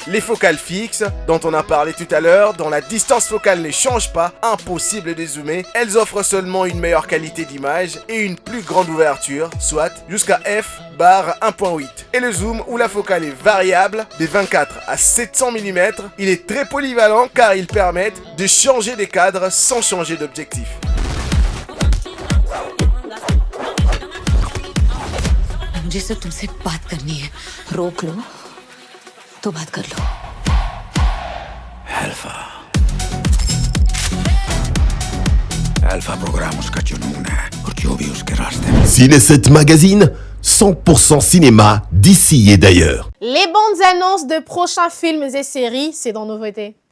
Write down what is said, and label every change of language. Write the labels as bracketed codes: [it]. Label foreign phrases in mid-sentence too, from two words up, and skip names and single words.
[fr] Les focales fixes, dont on a parlé tout à l'heure, dont la distance focale ne change pas, impossible de zoomer, elles offrent seulement une meilleure qualité d'image et une plus grande ouverture, soit jusqu'à f/1.8. Et le zoom, où la focale est variable, de 24 à 700 mm, il est très polyvalent car ils permettent de changer des cadres sans changer d'objectif. [hi] जिससे तुमसे बात करनी है रोक लो तो बात कर लो Alpha programus kacionune, Ortiovius Keraste. [fr] Ciné7 Magazine, 100% cinéma d'ici et d'ailleurs. Les bandes annonces de prochains films et séries, c'est dans Nouveautés.